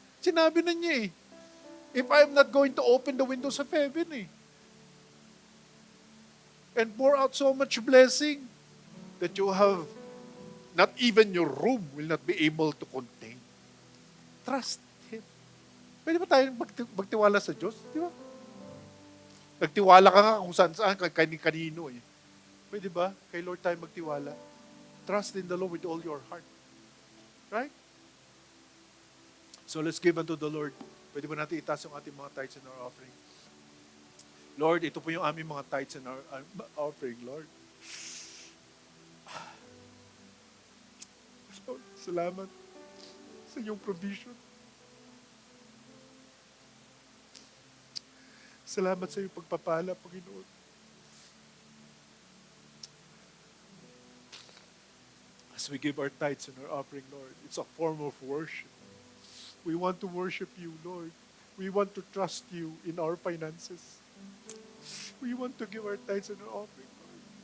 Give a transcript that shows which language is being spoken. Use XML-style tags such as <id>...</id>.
<en>Sinabi na niya if I am not going to open the windows of heaven and pour out so much blessing that you have not even your room will not be able to contain. Trust Him.</en> <tl>Pwede ba tayo magtiwala sa Diyos? Di ba? Nagtiwala ka nga kung saan kanino Pwede ba? Kay Lord tayo magtiwala.</tl> <en>Trust in the Lord with all your heart. Right? So let's give unto the Lord.</en> <tl>Pwede ba natin itaas yung ating mga tithes and our offering? Lord, ito po yung aming mga tithes and our offering, Lord. Lord, salamat sa inyong provision. Salamat sa iyong pagpapala, Panginoon.</tl> <en>As we give our tithes and our offering, Lord, it's a form of worship. We want to worship you, Lord. We want to trust you in our finances. We want to give our tithes and our offering, Lord.</en>